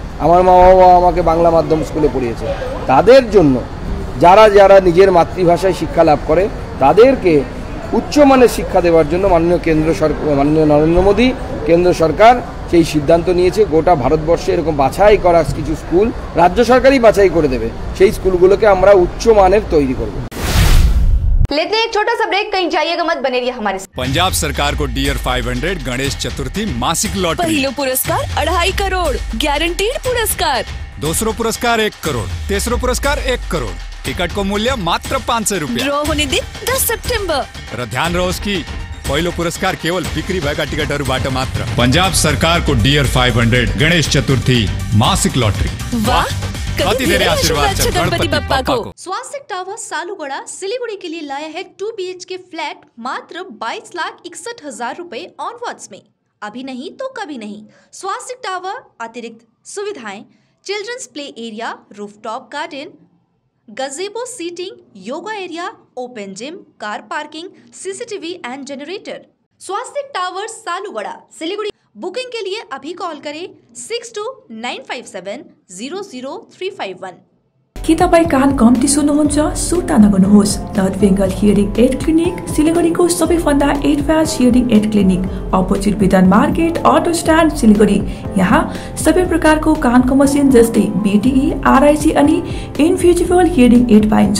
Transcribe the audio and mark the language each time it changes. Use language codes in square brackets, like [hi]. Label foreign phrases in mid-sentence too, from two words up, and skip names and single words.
[bn] আমার মা বাবা আমাকে বাংলা মাধ্যম স্কুলে পড়িয়েছে। তাদের জন্য যারা নিজের মাতৃভাষায় শিক্ষা লাভ করে তাদেরকে উচ্চমানের শিক্ষা দেওয়ার জন্য মাননীয় কেন্দ্র সরকার, মাননীয় নরেন্দ্র মোদী কেন্দ্র সরকার সেই সিদ্ধান্ত নিয়েছে। গোটা ভারতবর্ষে এরকম বাছাই করা কিছু স্কুল রাজ্য সরকারই বাছাই করে দেবে, সেই স্কুলগুলোকে আমরা উচ্চমানের তৈরি করব। [hi] लेते हैं एक छोटा सा ब्रेक, कहीं जाइएगा मत, बने रहिए हमारे साथ। [ne] पंजाब सरकार को डियर 500 गणेश चतुर्थी मासिक लॉटरी। पहलो पुरस्कार 2.5 करोड़ गारंटीड पुरस्कार, दूसरो पुरस्कार 1 करोड़, तीसरो पुरस्कार 1 करोड़। टिकट को मूल्य मात्र 500 रुपया। ड्रॉ होने दिन 10 सितंबर। र ध्यान रहोस् कि पहिलो पुरस्कार केवल बिक्री भएका टिकटहरूबाट मात्र। पंजाब सरकार को डियर 500 गणेश चतुर्थी मासिक लॉटरी। वाह, कति धेरै आशीर्वाद छ गणपति बप्पा को। [hi] स्वास्तिक टावर सालुगड़ा सिलीगुड़ी के लिए लाया है 2 BHK फ्लैट मात्र 22,61,000 रुपए ऑनवर्ड्स में। अभी नहीं तो कभी नहीं। स्वास्तिक टावर अतिरिक्त सुविधाएं, [en] children's play area, rooftop garden, gazebo seating, yoga area, open gym, car parking, CCTV and generator. [hi] स्वास्तिक टावर सालुगड़ा सिलीगुड़ी। बुकिंग के लिए अभी कॉल करें 6295700351। [ne] के तपाईँ कान कम्ती सुन्नुहुन्छ? सुर्ता नगर्नुहोस्। नर्थ बेङ्गल हियरिङ एड क्लिनिक सिलिगुडीको सबैभन्दा [en] advance hearing aid clinic, [ne] अपोजिट विधान मार्केट, [en] auto stand, [ne] सिलिगुडी। यहाँ सबै प्रकारको कानको मसिन जस्तै BTE, RIC अनि [en] invisible hearing aid [ne] पाइन्छ।